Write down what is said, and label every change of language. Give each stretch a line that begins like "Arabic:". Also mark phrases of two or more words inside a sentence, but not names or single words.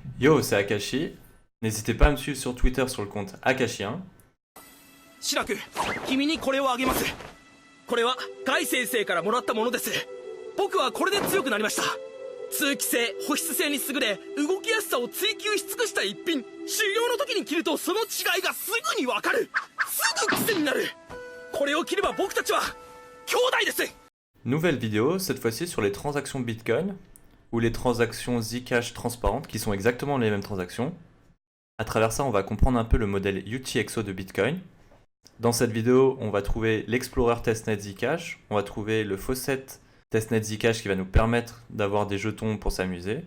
French: Yo, c'est Akashi. N'hésitez pas à me suivre sur Twitter sur le compte Akashi1.
Japanese: シラク、君にこれをあげます。これはカイ先生からもらったものです。僕はこれで強くなりました。通気性、保湿性に優れ、動きやすさを追求し尽くした一品。修行の時に着るとその違いがすぐにわかる。すぐ癖になる。これを着れば僕たちは兄弟です。
French: Nouvelle vidéo, cette fois-ci sur les transactions Bitcoin, ou les transactions Zcash transparentes, qui sont exactement les mêmes transactions. À travers ça, on va comprendre un peu le modèle UTXO de Bitcoin. Dans cette vidéo, on va trouver l'Explorer Testnet Zcash, on va trouver le Faucet Testnet Zcash qui va nous permettre d'avoir des jetons pour s'amuser.